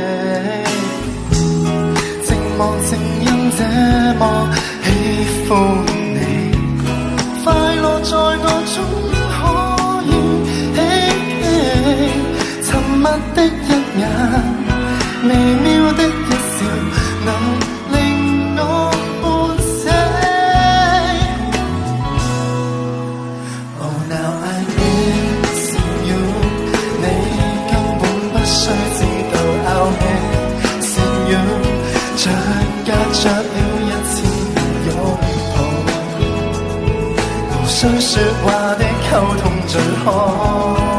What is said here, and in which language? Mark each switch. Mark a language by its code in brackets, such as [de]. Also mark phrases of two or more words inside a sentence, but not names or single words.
[yue] 寂寞正因這麼喜歡你，快樂在我中。沉默的一眼，微妙的一笑，能令我半醒。 [en] Oh now I miss you， [yue] 你根本不需知道 [en] I'll miss you， [yue] 像隔着了一次擁抱，無需說話的溝通最好。